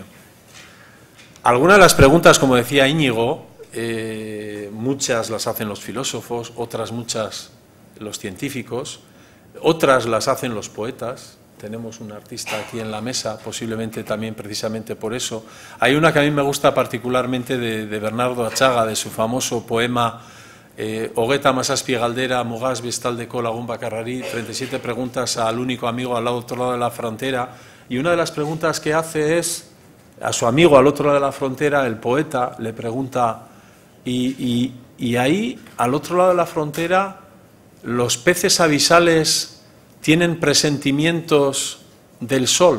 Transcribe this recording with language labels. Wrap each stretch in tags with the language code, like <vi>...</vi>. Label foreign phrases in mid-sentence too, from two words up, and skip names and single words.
<es>Algunas de las preguntas, como decía Íñigo, muchas las hacen los filósofos, otras muchas los científicos, otras las hacen los poetas. Tenemos un artista aquí en la mesa, posiblemente también precisamente por eso. Hay una que a mí me gusta particularmente de Bernardo Atxaga, de su famoso poema Hogeita hamazazpi galdera mugaz bestaldeko lagun bakarrari, 37 preguntas al único amigo al otro lado de la frontera. Y una de las preguntas que hace es, a su amigo al otro lado de la frontera, el poeta le pregunta, y ahí, al otro lado de la frontera, ¿los peces abisales tienen presentimientos del sol?</es>